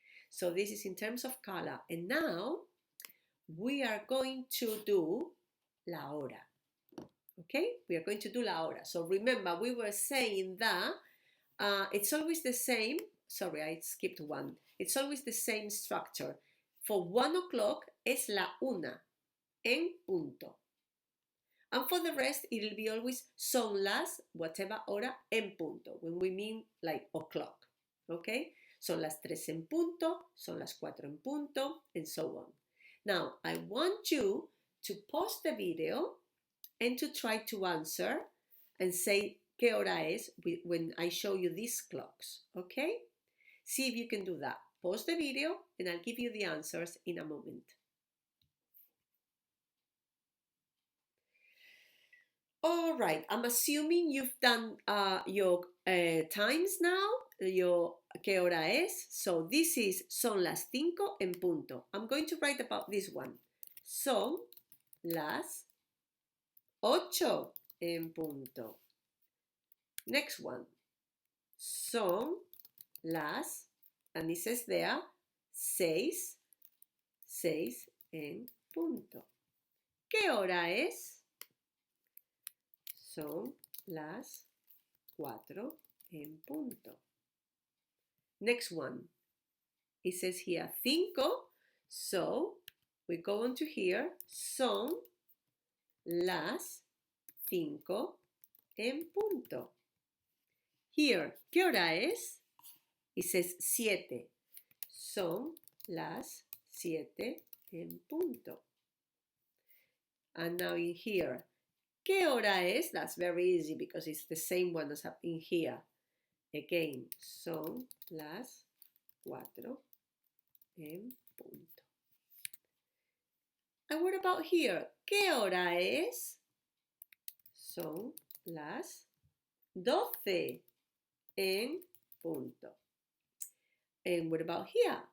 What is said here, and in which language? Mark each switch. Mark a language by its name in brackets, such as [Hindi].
[English] So this is in terms of color. And now we are going to do la hora. Okay, we are going to do la hora. So remember, we were saying that it's always the same. Sorry, I skipped one. It's always the same structure. For 1 o'clock [Spanish] es la una, en punto. [English] And for the rest, it'll be always [Spanish] son las, [English] whatever hora, en punto, when we mean like o'clock. [Spanish] Okay, son las 3 en punto, son las 4 en punto, [English] and so on. Now, I want you to pause the video and to try to answer and say [Spanish] qué hora es [English] when I show you these clocks, okay? See if you can do that. Pause the video and I'll give you the answers in a moment. All right, I'm assuming you've done your times now, your [Spanish] ¿qué hora es? [English] So this is [Spanish] son las 5 en punto. [English] I'm going to write about this one. [Spanish] Son las 8 en punto. [English] Next one. [Spanish] Son las, [English] and it says there, [Spanish] 6 en punto. ¿Qué hora es? Son las 4 en punto. [English] Next one. It says here 5, so we go on to here. [Spanish] Son las 5 en punto. [English] Here, [Spanish] ¿qué hora es? [English] It says 7. [Spanish] Son las 7 en punto. [English] And now in here, [Spanish] ¿qué hora es? [English] That's very easy because it's the same one as in here. [Spanish] Again, son las 4 en punto. [English] And what about here? [Spanish] ¿Qué hora es? Son las 12 en punto. And what about here?